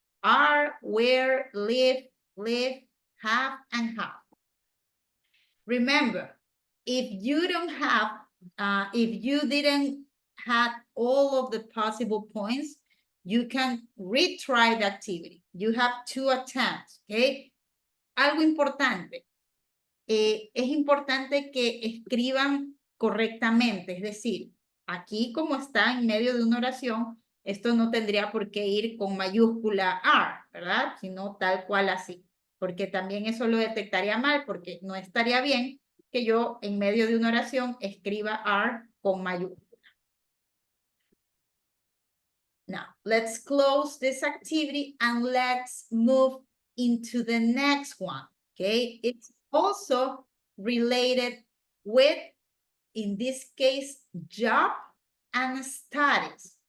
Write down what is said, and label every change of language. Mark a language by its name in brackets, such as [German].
[English] Are, where, live, have, and have. Remember, if you don't have, if you didn't have all of the possible points, you can retry the activity. You have 2 attempts, okay? [Spanish] Algo importante. Es importante que escriban correctamente, es decir, aquí como está en medio de una oración, esto no tendría por qué ir con mayúscula are, ¿verdad? Sino tal cual así, porque también eso lo detectaría mal, porque no estaría bien que yo en medio de una oración escriba are con mayúscula. [English] Now, let's close this activity and let's move into the next one, okay? It's also related with, in this case, job and studies.